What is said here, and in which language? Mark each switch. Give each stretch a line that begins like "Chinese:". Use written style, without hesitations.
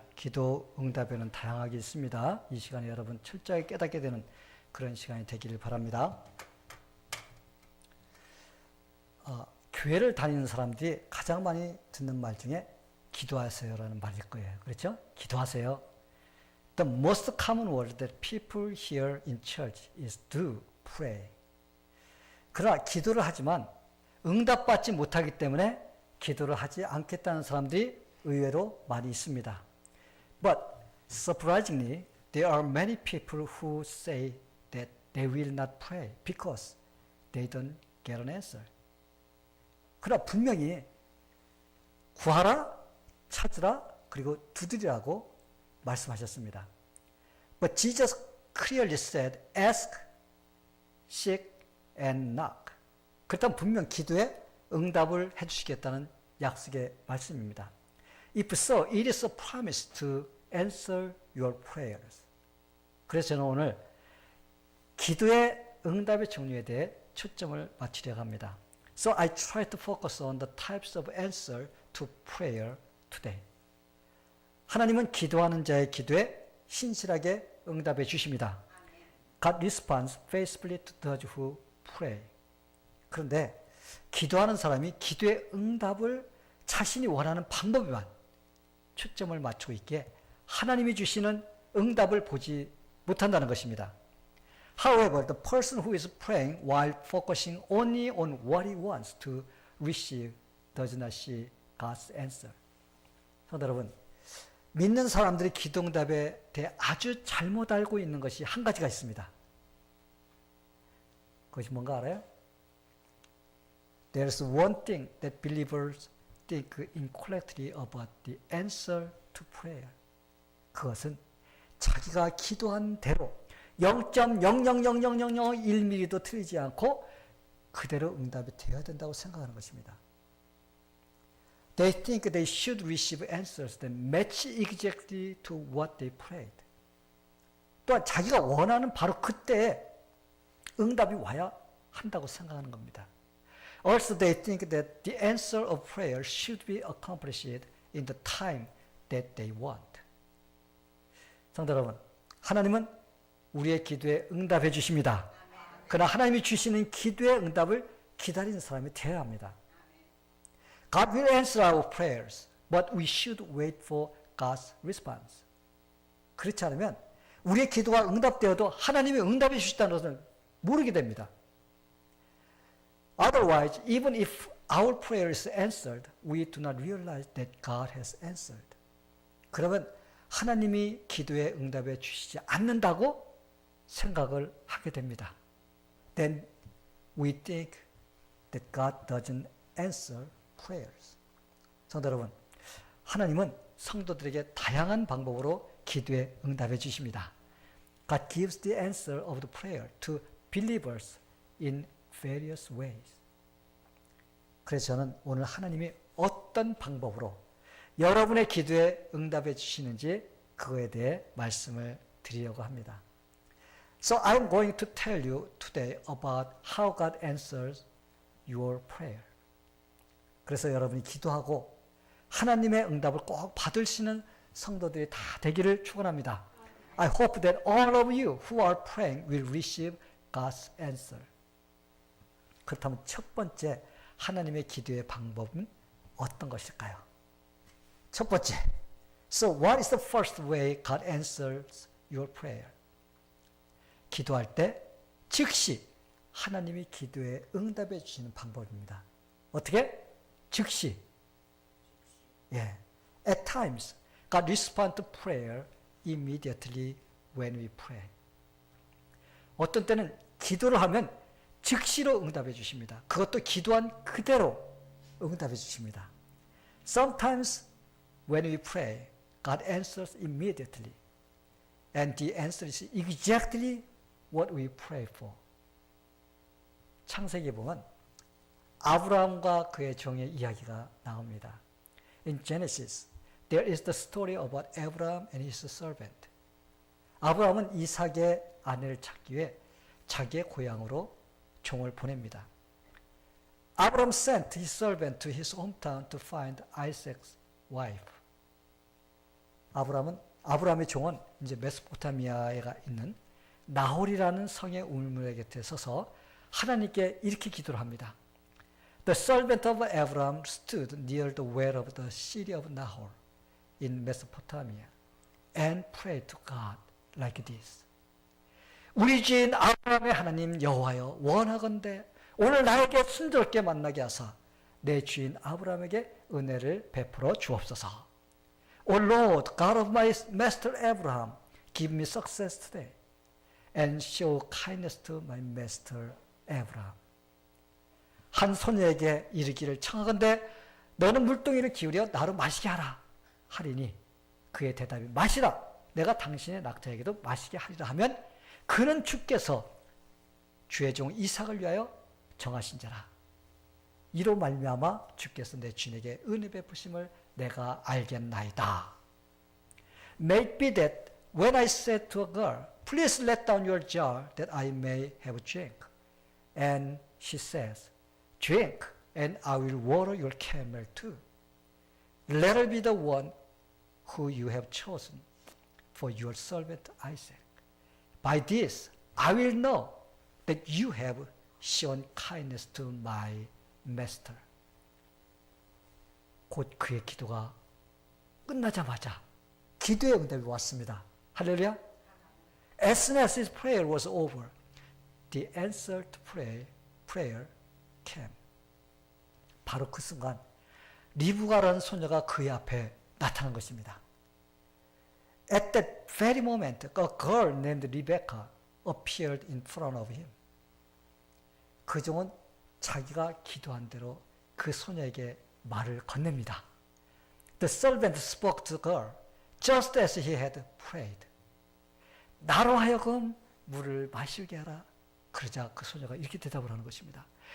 Korean: 기도 응답에는 다양하게 있습니다. 이 시간에 여러분 철저하게 깨닫게 되는 그런 시간이 되기를 바랍니다. 교회를 다니는 사람들이 가장 많이 듣는 말 중에 기도하세요라는 말일 거예요. 그렇죠? 기도하세요.
English: The most common word that people hear in church is do, pray.
Korean: 그러나 기도를 하지만 응답받지 못하기 때문에 기도를 하지 않겠다는 사람들이 의외로 많이 있습니다.
English: But surprisingly, there are many people who say that they will not pray because they don't get an answer.
Korean: 그러나 분명히 구하라, 찾으라, 그리고 두드리라고 말씀하셨습니다.
English: But Jesus clearly said, ask, seek, and knock.
Korean: 그렇다면 분명 기도에 응답을 해주시겠다는 약속의 말씀입니다.
English: If so, it is a promise to answer your prayers.
Korean: 그래서 저는 오늘 기도의 응답의 종류에 대해 초점을 맞추려고 합니다.
English: So I try to focus on the types of answer to prayer today.
Korean: 하나님은 기도하는 자의 기도에 신실하게 응답해 주십니다.
English: God responds faithfully to those who pray.
Korean: 그런데 기도하는 사람이 기도의 응답을 자신이 원하는 방법에만 초점을 맞추고 있기에 하나님이 주시는 응답을 보지 못한다는 것입니다.
English: However, the person who is praying while focusing only on what he wants to receive does not see God's answer.
Korean: 성도 여러분, 믿는 사람들이 기도 응답에 대해 아주 잘못 알고 있는 것이 한 가지가 있습니다. 그것이 뭔가 알아요?
English: There's one thing that believers think incorrectly about the answer to prayer.
Korean: 그것은 자기가 기도한 대로 0.0000001mm도 틀리지 않고 그대로 응답이 되어야 된다고 생각하는 것입니다.
English: They think they should receive answers that match exactly to what they prayed.
Korean: 또한 자기가 원하는 바로 그때에 응답이 와야 한다고 생각하는 겁니다.
English: Also, they think that the answer of prayer should be accomplished in the time that they want.
Korean: 성도 여러분, 하나님은 우리의 기도에 응답해 주십니다. 그러나 하나님이 주시는 기도의 응답을 기다리는 사람이 되어야 합니다.
English: God will answer our prayers, but we should wait for God's response.
Korean: 그렇지 않으면 우리의 기도가 응답되어도 하나님이 응답해 주시다는 것을 모르게 됩니다.
English: Otherwise, even if our prayer is answered, we do not realize that God has answered.
Korean: 그러면 하나님이 기도에 응답해 주시지 않는다고 생각을 하게 됩니다.
English: Then we think that God doesn't answer prayers.
Korean: 성도 여러분, 하나님은 성도들에게 다양한 방법으로 기도에 응답해 주십니다.
English: God gives the answer of the prayer to believers in various ways.
Korean: 그래서 저는 오늘 하나님이 어떤 방법으로 여러분의 기도에 응답해 주시는지 그거에 대해 말씀을 드리려고 합니다.
English: So I'm going to tell you today about how God answers your prayer.
Korean: 그래서 여러분이 기도하고 하나님의 응답을 꼭 받으시는 성도들이 다 되기를 축원합니다.
English: I hope that all of you who are praying will receive God's answer.
Korean: 그렇다면 첫 번째 하나님의 기도의 방법은 어떤 것일까요? 첫 번째,
English: so what is the first way God answers your prayer?
Korean: 기도할 때 즉시 하나님이 기도에 응답해 주시는 방법입니다. 어떻게? 즉시. 예.
English: At times, God responds to prayer immediately when we pray.
Korean: 어떤 때는 기도를 하면 즉시로 응답해 주십니다. 그것도 기도한 그대로 응답해 주십니다.
English: Sometimes when we pray, God answers immediately. And the answer is exactly what we pray for.
Korean: 창세기에 보면 아브라함과 그의 종의 이야기가 나옵니다.
English: In Genesis, there is the story about Abraham and his servant.
Korean: 아브라함은 이삭의 아내를 찾기 위해 자기의 고향으로 종을 보냅니다.
English: Abraham sent his servant to his hometown to find Isaac's wife.
Korean: 아브라함의 종은 이제 메소포타미아에 있는 나홀이라는 성의 우물에 곁에 서서 하나님께 이렇게 기도를 합니다.
English: The servant of Abraham stood near the well of the city of Nahor in Mesopotamia and prayed to God like this.
Korean: 우리 주인 아브라함의 하나님 여호와여, 원하건대 오늘 나에게 순조롭게 만나게 하사 내 주인 아브라함에게 은혜를 베풀어 주옵소서.
English: O Lord, God of my master Abraham, give me success today and show kindness to my master Abraham.
Korean: 한 소녀에게 이르기를 청하건대 너는 물동이를 기울여 나로 마시게 하라 하리니 그의 대답이 마시라, 내가 당신의 낙타에게도 마시게 하리라 하면 그는 주께서 주의 종 이삭을 위하여 정하신 자라. 이로 말미암아 주께서 내 주인에게 은혜 베푸심을 내가 알겠나이다.
English: May it be that when I said to a girl, please let down your jar that I may have drink, and she says, drink, and I will water your camel too. Let her be the one who you have chosen for your servant Isaac. By this I will know that you have shown kindness to my master.
Korean: 곧 그의 기도가 끝나자마자 기도의 응답이 왔습니다. 할렐루야.
English: As soon as his prayer was over, the answer to prayer came.
Korean: 바로 그 순간 리브가라는 소녀가 그의 앞에 나타난 것입니다.
English: At that very moment, a girl named Rebecca appeared in front of him.
Korean: 그 종은 자기가 기도한 대로 그 소녀에게 말을 건넵니다.
English: The servant spoke to the girl just as he had prayed.
Korean: 나로 하여금 물을 마시게 하라. 그러자 그 소녀가 이렇게 대답을 하는 것입니다.